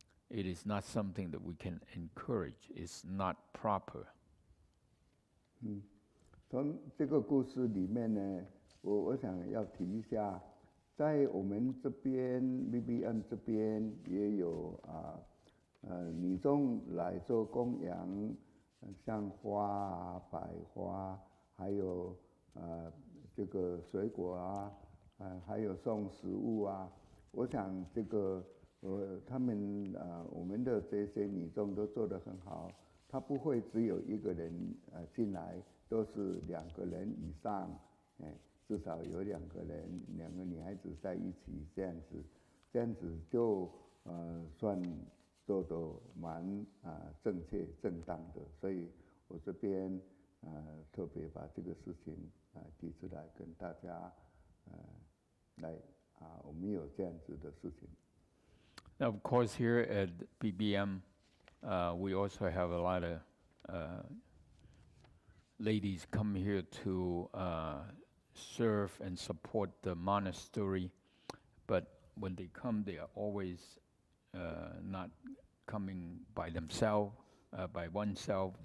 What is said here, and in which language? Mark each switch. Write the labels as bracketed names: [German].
[English] It is not something that we can encourage. It's not proper. [Chinese] 从这个故事里面呢，我想要提一下，在我们这边 BBM 这边也有女众来做供养，像花啊、百花，还有这个水果啊，还有送食物啊。我想这个他们我们的这些女众都做得很好，他不会只有一个人进来，都是2个人以上，至少有2个人，2个女孩子在一起这样子就算做得蛮正确正当的，所以我这边特别把这个事情提出来跟大家来我们有这样子的事情。 [English] Now, of course, here at BBM, we also have a lot of ladies come here to serve and support the monastery, but when they come, they are always not coming by themselves, by oneself.